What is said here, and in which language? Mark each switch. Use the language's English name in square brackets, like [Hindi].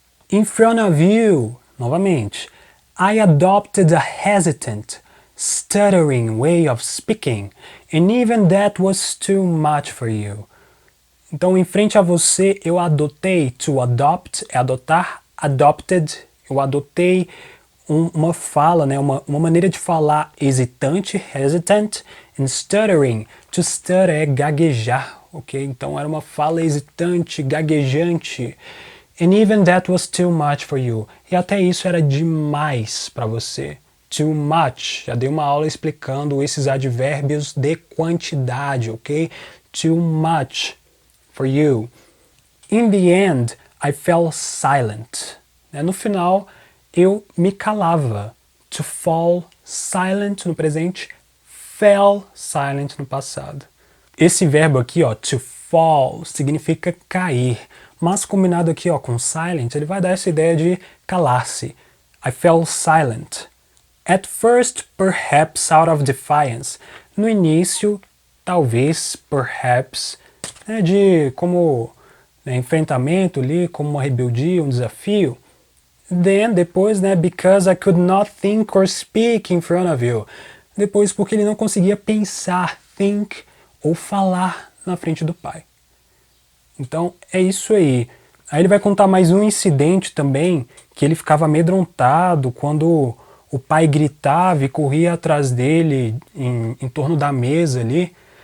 [English] In front of you, novamente, I adopted a hesitant, stuttering way of speaking, and even that was too much for you. [Portuguese] Então, em frente a você, eu adotei, to adopt, é adotar, adopted, eu adotei uma fala, né, uma maneira de falar hesitante, hesitant, [English] and stuttering, to stutter [Portuguese] é gaguejar, ok? Então, era uma fala hesitante, gaguejante. [English] And even that was too much for you. [Portuguese] E até isso era demais para você. Too much. Já dei uma aula explicando esses advérbios de quantidade, ok? [English] Too much for you. In the end, I fell silent. [Portuguese] No final, eu me calava. [English] To fall silent [Portuguese] no presente, fell silent no passado. Esse verbo aqui, ó, to fall significa cair, mas combinado aqui ó, com silent, ele vai dar essa ideia de calar-se. [English] I fell silent. At first, perhaps out of defiance. [Portuguese] No início, talvez, perhaps, de como enfrentamento ali, como uma rebeldia, um desafio. [English] Then, depois, because I could not think or speak in front of you. [Portuguese] Depois, porque ele não conseguia pensar, think, ou falar na frente do pai. Então, é isso aí. Aí ele vai contar mais um incidente também, que ele ficava amedrontado quando o pai gritava e corria atrás dele em torno da mesa ali.